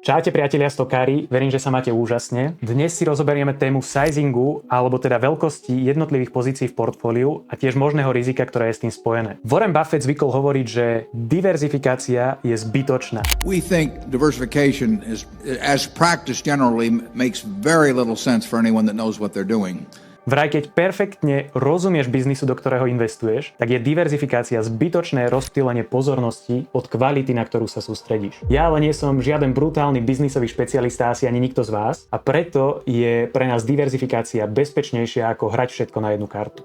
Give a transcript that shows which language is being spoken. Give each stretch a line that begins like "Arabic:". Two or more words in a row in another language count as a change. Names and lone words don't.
Slovak: Čaute priatelia stokári, verím, že sa máte úžasne. Dnes si rozoberieme tému sizingu, alebo teda veľkosti jednotlivých pozícií v portfóliu a tiež možného rizika, ktoré je s tým spojené. Warren Buffett zvykol hovoriť, že diverzifikácia je zbytočná.
English: We think diversification is, as practiced generally, makes very little sense for anyone that knows what they're doing.
Slovak: Vraj, keď perfektne rozumieš biznisu, do ktorého investuješ, tak je diverzifikácia zbytočné rozptýlenie pozornosti od kvality, na ktorú sa sústredíš. Ja ale nie som žiaden brutálny biznisový špecialista, asi ani nikto z vás, a preto je pre nás diverzifikácia bezpečnejšia ako hrať všetko na jednu kartu.